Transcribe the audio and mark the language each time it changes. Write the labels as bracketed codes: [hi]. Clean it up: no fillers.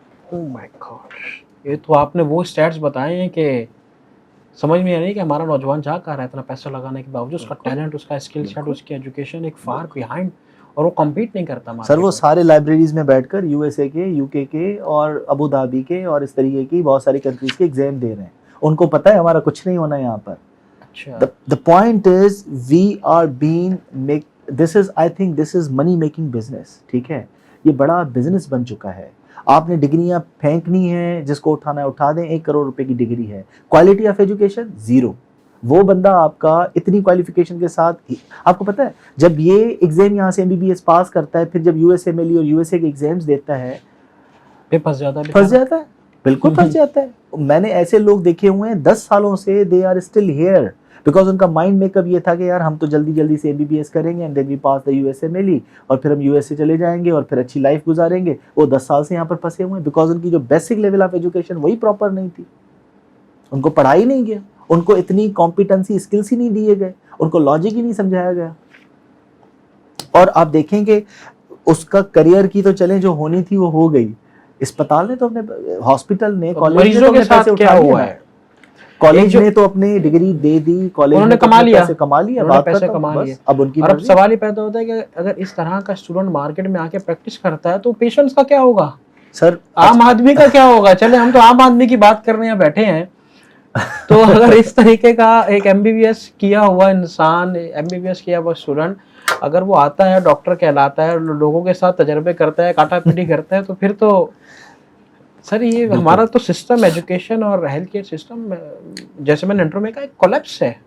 [en] oh my god, [ur] یہ تو آپ نے وہ اسٹیٹس بتائے ہیں کہ سمجھ میں نہیں کہ ہمارا نوجوان جا کر رہا ہے اتنا پیسہ لگانے کے باوجود, اس کا ٹیلنٹ, اس کا اسکل سیٹ, اس کی ایجوکیشن ایک فار بیہائنڈ, اور وہ کمپیٹ نہیں کرتا. سر وہ سارے لائبریریز میں بیٹھ کر USA کے, UK کے اور ابو دھابی کے اور اس طریقے کی بہت ساری کنٹریز کے ایگزام دے رہے ہیں. ان کو پتہ ہے ہمارا کچھ نہیں ہونا یہاں پر. اچھا, [en] the point is we are being this is I think this is money making business. [ur] ٹھیک ہے, یہ بڑا بزنس بن چکا ہے. آپ نے ڈگریاں پھینکنی ہیں, جس کو اٹھانا ہے اٹھا دیں. 1 کروڑ روپے کی ڈگری ہے, کوالٹی آف ایجوکیشن زیرو. وہ بندہ آپ کا اتنی کوالیفیکیشن کے ساتھ, آپ کو پتہ ہے جب یہ ایگزام یہاں سے MBBS پاس کرتا ہے, پھر جب USA MLE اور USA کے ایگزامز دیتا ہے, پھنس جاتا ہے, بالکل پھنس جاتا ہے. میں نے ایسے لوگ دیکھے ہوئے ہیں 10 سالوں سے [en] they are still here, [ur] because ان کا مائنڈ میک اپ یہ تھا کہ یار ہم تو جلدی سے MBBS کریں گے, [en] and then we pass the USA MLE, [ur] اور پھر ہم USA چلے جائیں گے اور پھر اچھی لائف گزاریں گے. وہ 10 سال سے یہاں پر پھنسے ہوئے ہیں, بیکاز ان کی جو بیسک لیول آف ایجوکیشن وہی پراپر نہیں تھی. ان کو پڑھائی نہیں گیا, ان کو اتنی کمپیٹنسی اسکلس ہی نہیں دیے گئے, ان کو لاجک ہی نہیں سمجھایا گیا. اور آپ دیکھیں کہ اس کا کریئر کی تو چلیں جو ہونی تھی وہ ہو گئی. اسپتال نے تو اپنے, ہاسپٹل نے, کالج نے تو اپنے پیسے اٹھا ہوا ہے, کالج نے تو اپنی ڈگری دے دی, کالج نے کما لیا, بات کرتا ہوں. اب ان کی اور اب سوال یہ پیدا ہوتا ہے کہ اگر اس طرح کا اسٹوڈنٹ مارکیٹ میں آ کے پریکٹس کرتا ہے تو پیشنٹس کا کیا ہوگا, سر عام آدمی کا کیا ہوگا. چلے ہم تو عام آدمی کی بات کرنے یہاں بیٹھے ہیں, تو اگر اس طریقے کا ایک MBBS کیا ہوا انسان, MBBS کیا ہوا اسٹوڈنٹ اگر وہ آتا ہے, ڈاکٹر کہلاتا ہے, لوگوں کے ساتھ تجربے کرتا ہے, کاٹا پیٹی کرتا ہے, تو پھر تو سر یہ ہمارا تو سسٹم, ایجوکیشن اور ہیلتھ کیئر سسٹم, جیسے میں نے انٹرو میں کہا, ایک کولیپس ہے.